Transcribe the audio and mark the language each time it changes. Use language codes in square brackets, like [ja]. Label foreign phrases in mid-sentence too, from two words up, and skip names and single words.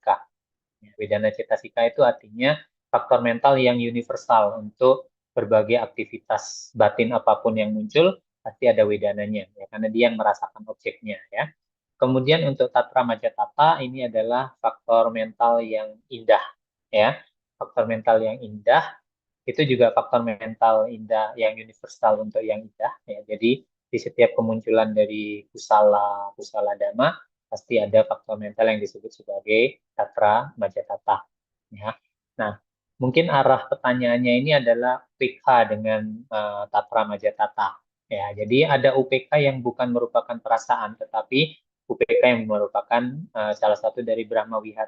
[pi] Wedana cetasika [id] itu artinya faktor mental yang universal untuk berbagai aktivitas batin apapun yang muncul, pasti ada wedananya, ya, karena dia yang merasakan objeknya, ya. Kemudian untuk Tatra Majatata ini adalah faktor mental yang indah, ya. Faktor mental yang indah itu juga faktor mental indah yang universal untuk yang indah, ya. Jadi di setiap kemunculan dari kusala, [pi] kusala dhamma [id] pasti ada faktor mental yang disebut sebagai Tatra Majatata, ya. Nah, mungkin arah pertanyaannya ini adalah UPK dengan Tatra Majatata. Ya, jadi ada UPK yang bukan merupakan perasaan, tetapi UPK yang merupakan salah satu dari Brahma Wihara.